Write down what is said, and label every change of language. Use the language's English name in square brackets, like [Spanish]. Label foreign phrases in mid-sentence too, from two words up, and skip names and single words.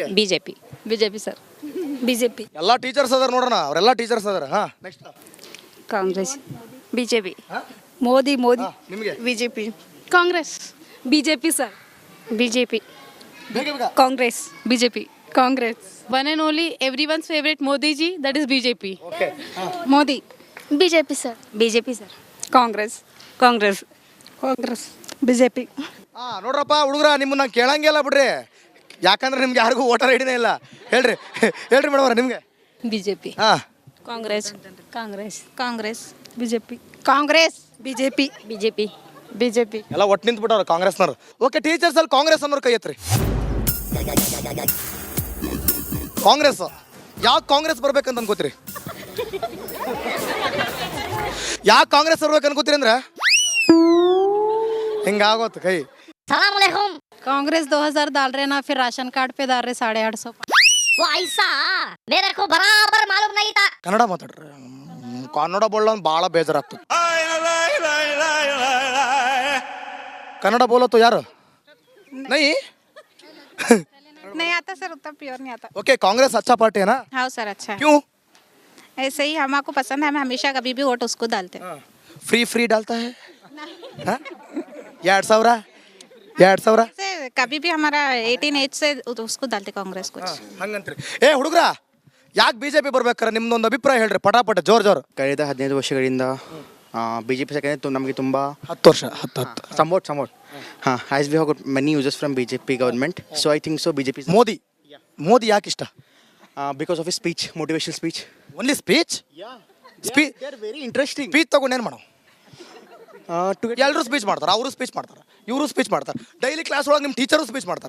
[Kannada] ಬಿಜೆಪಿ. ಬಿಜೆಪಿ ಸರ್. ಬಿಜೆಪಿ. ಎಲ್ಲ ಟೀಚರ್ಸ್ ಅದಾರ ನೋಡೋಣ, ಅವರೆಲ್ಲ ಟೀಚರ್ಸ್ ಅದಾರ. ನೆಕ್ಸ್ಟ್ ಕಾಂಗ್ರೆಸ್. ಬಿಜೆಪಿ. ಮೋದಿ. ನಿಮಗೆ? ಬಿಜೆಪಿ. ಕಾಂಗ್ರೆಸ್. ಬಿಜೆಪಿ ಸರ್. ಬಿಜೆಪಿ. ಬೇಗ ಕಾಂಗ್ರೆಸ್. ಬಿಜೆಪಿ. ಕಾಂಗ್ರೆಸ್. [English] One and only everyone's favorite Modi ji, that is BJP. [Kannada] ಓಕೆ. ಮೋದಿ. ಬಿಜೆಪಿ ಸರ್. ಬಿಜೆಪಿ ಸರ್. ಕಾಂಗ್ರೆಸ್. ಕಾಂಗ್ರೆಸ್. ಬಿಜೆಪಿ. ನೋಡ್ರಪ್ಪ ಹುಡುಗ್ರ, ನಿಮ್ಮನ್ನ ನಾನು ಕೇಳಂಗಿಲ್ಲ ಬಿಡ್ರಿ, ಯಾಕಂದ್ರೆ ನಿಮ್ಗೆ ಯಾರಿಗೂ [English] voter ID [Kannada] ಇಲ್ಲ. ಹೇಳ್ರಿ ಮೇಡಮ್ ಅವ್ರ, ನಿಮಗೆ? ಬಿಜೆಪಿ. ಕಾಂಗ್ರೆಸ್. ಕಾಂಗ್ರೆಸ್. ಬಿಜೆಪಿ. ಕಾಂಗ್ರೆಸ್. ಬಿಜೆಪಿ. ಬಿಜೆಪಿ. ಎಲ್ಲ ಒಟ್ಟು ನಿಂತ್ಬಿಟ್ಟವ್ರ ಕಾಂಗ್ರೆಸ್ನವ್ರು. ಓಕೆ, ಟೀಚರ್ಸ್ ಅಲ್ಲಿ ಕಾಂಗ್ರೆಸ್ ಅನ್ನೋರು ಕೈ ಎತ್ರಿ. ಕಾಂಗ್ರೆಸ್. ಯಾಕೆ ಕಾಂಗ್ರೆಸ್ ಬರ್ಬೇಕಂತ ಅನ್ಕೋತೀರಿ? ಯಾಕೆ ಕಾಂಗ್ರೆಸ್ ಬರ್ಬೇಕು ಅನ್ಕೋತೀರಿ ಅಂದ್ರೆ ಹಿಂಗಾಗೋತು ಕೈ. [Hindi] कांग्रेस 2000 डाल रहे ना, फिर [English] ration card [Hindi] पे डाल रहे 850. वो ऐसा मेरे को बराबर मालूम नहीं था. [Kannada] ಕನ್ನಡ ಮಾತಾಡ್ರಿ. ಕನ್ನಡ ಬೋಳ ಭಾಳ ಬೇಜಾರಾಗ್ತದೆ. ಕನ್ನಡ ಬೋಲತ್ತು ಯಾರು? [Hindi] ನೈ. नहीं आता सर, उतना प्योर नहीं आता. ओके, कांग्रेस अच्छा पार्टी है ना? हाँ सर, अच्छा है. क्यों? ऐसे ही हमको पसंद है, हम हमेशा कभी भी वोट उसको डालते हैं. फ्री डालता है? 2000 से कभी भी हमारा 18 एज से उसको डालते कांग्रेस को. [Kannada] ಹಂಗಂತ್ರಿ. ಹುಡುಗ್ರ, ಯಾಕೆ ಬಿಜೆಪಿ ಬರ್ಬೇಕಾರೆ ನಿಮ್ದೊಂದು ಅಭಿಪ್ರಾಯ ಹೇಳ್ರಿ, ಪಟಾಪಟ ಜೋರ್. ಕಳೆದ 15 ವರ್ಷಗಳಿಂದ ಬಿಜೆಪಿ ಯಾಕಂದರೆ ನಮಗೆ ತುಂಬ 10 ವರ್ಷ 10 [English] somewhat hmm as we have got many uses from BJP government, so I think so BJP. [Kannada] ಮೋದಿ ಯಾಕೆ ಇಷ್ಟ? [English] because of speech, motivational speech. only speech? very interesting. [Kannada] ಸ್ಪೀಚ್ ತಗೊಂಡೇನು ಮಾಡೋ? ಎಲ್ಲರೂ ಸ್ಪೀಚ್ ಮಾಡ್ತಾರೆ, ಅವರು ಸ್ಪೀಚ್ ಮಾಡ್ತಾರೆ, ಇವರು ಸ್ಪೀಚ್ ಮಾಡ್ತಾರೆ. [English] daily class [Kannada] ಒಳಗೆ ನಿಮ್ಮ ಟೀಚರು ಸ್ಪೀಚ್ ಮಾಡ್ತಾರೆ.